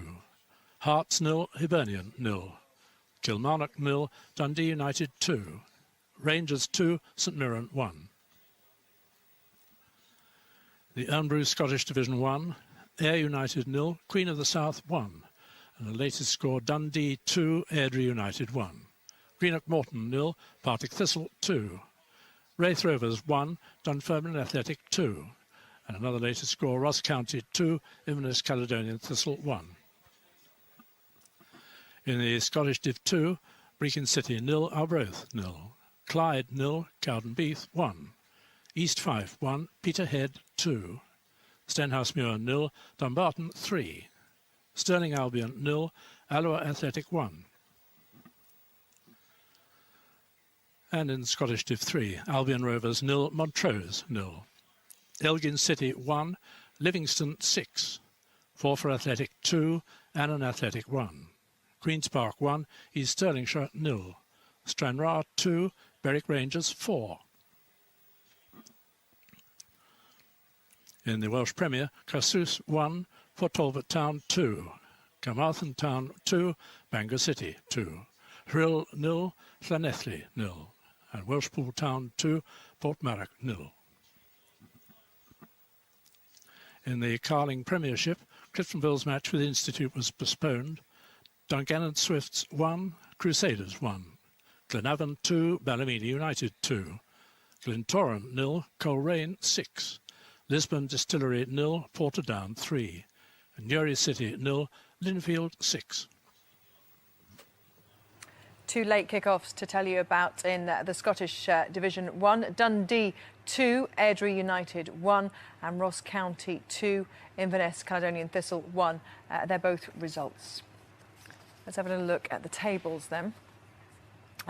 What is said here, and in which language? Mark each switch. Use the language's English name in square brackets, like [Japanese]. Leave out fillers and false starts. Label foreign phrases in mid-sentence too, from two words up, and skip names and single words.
[English] Hearts 0, Hibernian 0. Kilmarnock 0, Dundee United 2. Rangers 2, St Mirren 1. The Irn-Bru Scottish Division 1, Ayr United 0, Queen of the South 1. And the latest score, Dundee 2, Airdrie United 1. Greenock Morton 0, Partick Thistle 2. Wraith Rovers 1, Dunfermline Athletic 2. And another latest score, Ross County 2, Inverness Caledonian Thistle 1. In the Scottish Div 2, Brechin City 0, Arbroath 0. Clyde 0, Cowdenbeath 1. East Fife 1, Peterhead 2. Stenhousemuir 0, Dumbarton 3. Stirling Albion 0, Alloa Athletic 1. And in Scottish Div 3, Albion Rovers 0, Montrose 0. Elgin City 1, Livingston 6. Forfar Athletic 2, Annan Athletic 1. Queen's Park 1, East Stirlingshire 0. Stranraer 2, Berwick Rangers 4. In the Welsh Premier, Carsws 1, Port Talbot Town 2. Carmarthen Town 2, Bangor City 2. Rhyl 0, Llanelli 0. And Welshpool Town 2, Portmarnock 0. In the Carling Premiership, Cliftonville's match with Institute was postponed. Dungannon Swifts 1, Crusaders 1. Glenavon 2, Ballymena United 2. Glentoran 0, Coleraine 6. Lisbon Distillery 0, Portadown 3. And Newry City 0, Linfield 6. Two late kick-offs to tell you about in the Scottish Division 1. Dundee 2, Airdrie United 1, and Ross County 2, Inverness Caledonian Thistle 1. They're both results. Let's have a little look at the tables then.